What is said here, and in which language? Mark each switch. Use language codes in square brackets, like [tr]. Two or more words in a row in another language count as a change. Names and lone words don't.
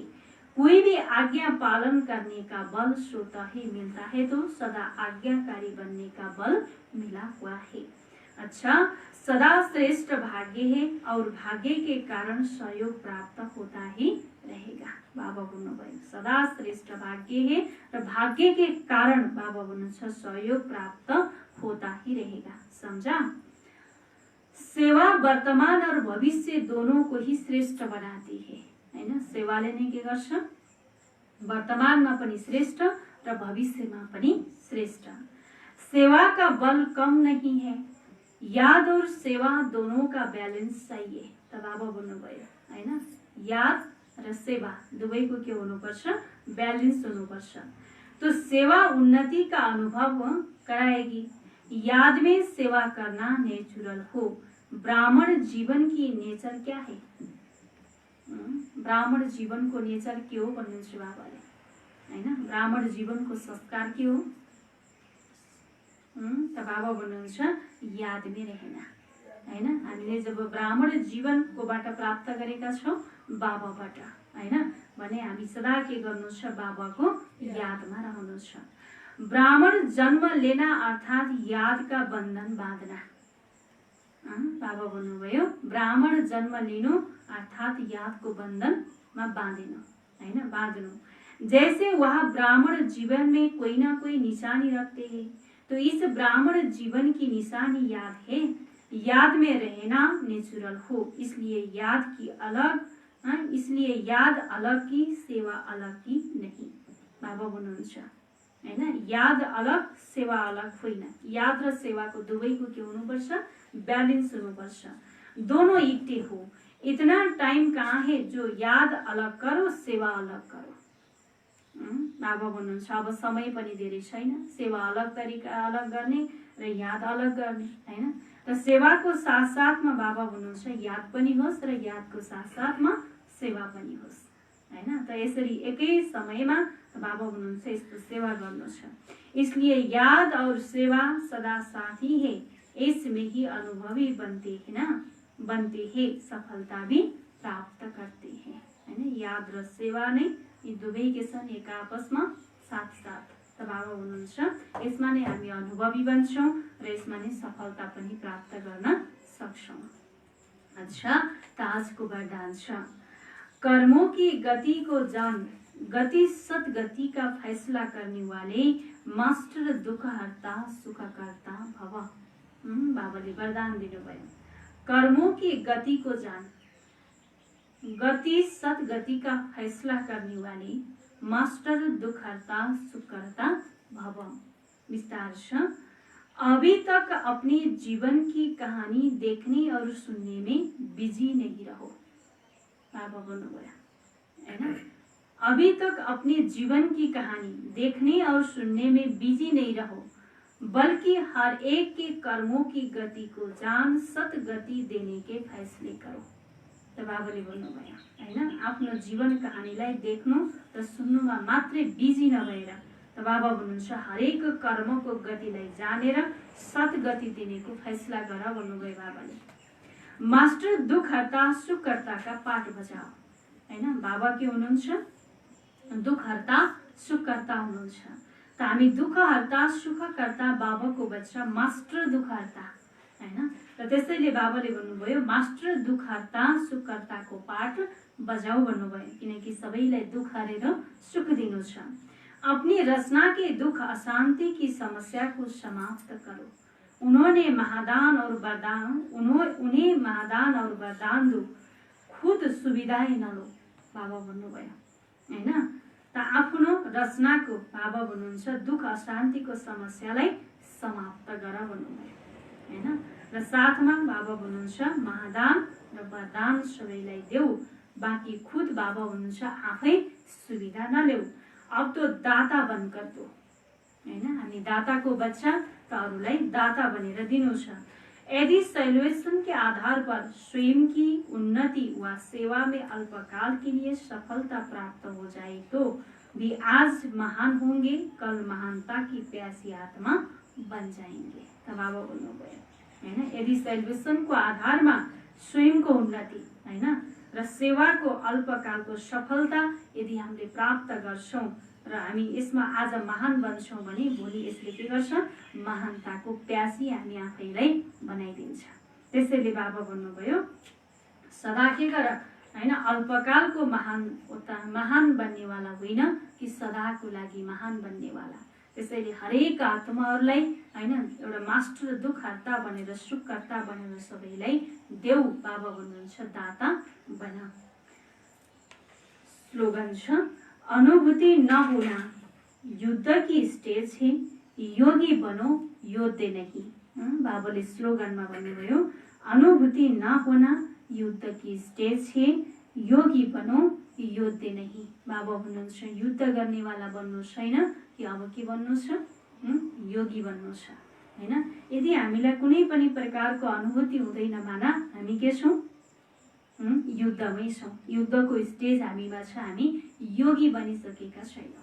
[hi] कोई भी आज्ञा पालन करने का बल स्वतः ही मिलता है तो सदा आज्ञाकारी बनने का बल मिला हुआ है। अच्छा, सदा श्रेष्ठ भाग्य है और भाग्य के कारण सहयोग प्राप्त होता ही रहेगा। [ne] बाबा भन्नुभयो [hi] सदा श्रेष्ठ भाग्य है र भाग्य के कारण [ne] बाबा भन्नुहुन्छ [hi] सहयोग प्राप्त होता ही रहेगा। समझा? सेवा वर्तमान और भविष्य दोनों को ही श्रेष्ठ बनाती है, [ne] हैन? सेवाले नै के गर्छ? वर्तमानमा पनि श्रेष्ठ र भविष्यमा पनि श्रेष्ठ। [hi] सेवा का बल कम नहीं है, याद और सेवा दोनों का बैलेंस चाहिए। [ne] त बाबा भन्नुभयो हैन, याद र सेवा दुवैको के हुनुपर्छ? बैलेंस हुनुपर्छ। [hi] तो सेवा उन्नति का अनुभव कराएगी। याद में सेवा करना नेचुरल हो। ब्राह्मण जीवन की नेचर क्या है? [ne] ब्राह्मण जीवन को नेचर के हो भन्नुहुन्छ बाबाले, हैन? ब्राह्मण जीवन को संस्कार के हो? त बाबा भन्नुहुन्छ यादमै रहेन, हैन? हामीले जब ब्राह्मण जीवनको बाट प्राप्त गरेका छौं बाबाबाट, हैन? भने हामी सदा के गर्नु छ? बाबाको यादमा रहनु छ। [hi] ब्राह्मण जन्म लेना अर्थात याद का बंधन बाँध्ना। [ne] बाबा भन्नुभयो ब्राह्मण जन्म लिनु अर्थात याद को बंधन में बांधिनु, हैन? बांधनु। [hi] जैसे वह ब्राह्मण जीवन में कोई ना कोई निशानी रखते हैं तो इस ब्राह्मण जीवन की निशानी याद है। याद में रहना नेचुरल हो, इसलिए याद अलग की सेवा अलग की नहीं। [ne] बाबा भन्नुहुन्छ हैन, याद अलग सेवा अलग होइन। याद र सेवाको दुवैको के हुनुपर्छ? बैलेंस हुनुपर्छ। [hi] दोनों इक्टे हो। इतना टाइम कहाँ है जो याद अलग करो सेवा अलग करो। [ne] बाबा भन्नुहुन्छ अब समय पनि धेरै छैन, सेवा अलग तरिका अलग गर्ने र याद अलग गर्ने, हैन? र सेवाको साथसाथमा बाबा भन्नुहुन्छ याद पनि होस् र यादको साथसाथमा सेवा पनि होस्, हैन? त यसरी एकै समयमा बाबा भन्नुहुन्छ यस्तो सेवा गर्नु छ। [hi] इसलिए याद और सेवा सदा साथी है, इसमें ही अनुभवी बनते हैं, सफलता भी प्राप्त करते हैं, [ne] हैन? याद र सेवा नै यी दुवै के छन् एक आपसमा साथ। त बाबा भन्नुहुन्छ यसमा नै हामी अनुभवी बन्छौं र यसमा नै सफलता पनि प्राप्त गर्न सक्छौं। [hi] अच्छा, [ne] त आजको वरदान छ [hi] कर्मों की गति को जान, गति सदगति का फैसला करने वाले मास्टर दुख हरता सुख करता भव। [ne] बाबाले वरदान दिनुभयो [hi] कर्मों की गति को जान, गति सदगति का फैसला करने वाले मास्टर दुख हरता सुख करता भव। विस्तार से अभी तक अपने जीवन की कहानी देखने और सुनने में बिजी नहीं रहो। [ne] बाबा भन्नुभयो हैन, [hi] अभी तक अपने जीवन की कहानी देखने और सुनने में बिजी नहीं रहो, बल्कि हर एक के कर्मों की गति को जान सत गति देने के फैसले करो। [ne] त बाबाले भन्नुभयो हैन, आफ्नो जीवन कहानीलाई देख्नु र सुन्नुमा मात्रै बिजी नभएर त बाबा भन्नुहुन्छ हरेक कर्मको गतिलाई जानेर सत गति दिनेको फैसला गर भन्नुभयो बाबाले। [hi] मास्टर दुख हर्ता सुख कर्ता का पाठ बजाओ, [ne] हैन? बाबा के हुनुहुन्छ? दुख हर्ता सुख कर्ता हुनुहुन्छ। त हामी दुख हर्ता सुख कर्ता बाबाको बच्चा मास्टर दुख हर्ता, हैन? र त्यसैले बाबाले भन्नुभयो मास्टर दुख हर्ता सुख कर्ताको पाठ बजाऊ भन्नुभयो, किनकि सबैलाई दुख हरेर सुख दिनु छ। [hi] अपनी रचना के दुख अशांति की समस्या को समाप्त करो। उन्हें महादान और वरदान दो, खुद सुविधाएं नलो। [ne] बाबा भन्नुभयो हैन। त आफ्नो रचनाको बाबा भन्नुहुन्छ दुख अशान्तिको समस्यालाई समाप्त गर भन्नुभयो हैन। र साथमा बाबा भन्नुहुन्छ महादान र वरदान सबैलाई देऊ, बाँकी खुद बाबा भन्नुहुन्छ आफै सुविधा नलेऊ। [hi] अब तो दाता बनकर दो हैन। [ne] हामी दाताको बच्चा त अरूलाई दाता बनेर दिनु छ। [hi] यदि सैल्वेशन के आधार पर स्वयं की उन्नति व सेवा में अल्पकाल के लिए सफलता प्राप्त हो जाए तो भी आज महान होंगे, कल महानता की प्यासी आत्मा बन जाएंगे। [ne] त बाबा भन्नुभयो हैन। यदि सैल्वेशन को आधार में स्वयं को उन्नति हैन र सेवा को अल्पकालको सफलता यदि हामीले प्राप्त गर्छौं र हामी यसमा आज महान बन्छौं भने भोलि यसले के गर्छ, महानताको प्यासी हामी आफैलाई बनाइदिन्छ। त्यसैले बाबा भन्नुभयो सदा के गर हैन, अल्पकालको महान बन्नेवाला होइन कि सदाको लागि महान बन्नेवाला। त्यसैले हरेक आत्माहरूलाई हैन एउटा मास्टर दुखहर्ता बनेर सुखकर्ता बनेर सबैलाई देऊ। बाबा भन्नुहुन्छ दाता बन। स्लोगन छ [hi] अनुभूति नहोना युद्ध की स्टेज है, योगी बनो योद्धे नहीं। [ne] बाबाले स्लोगनमा भन्नुभयो [hi] अनुभूति नहोना युद्ध की स्टेज है, योगी बनो योद्धे नहीं। [ne] बाबा भन्नुहुन्छ युद्ध गर्नेवाला बन्नु छैन कि अब के बन्नु छ, योगी बन्नु छ हैन। यदि हामीलाई कुनै पनि प्रकारको अनुभूति हुँदैन माना हामी के छौं, युद्धमै छौं। युद्धको स्टेज हामीमा छ, हामी योगी बनिसकेका छैनौं।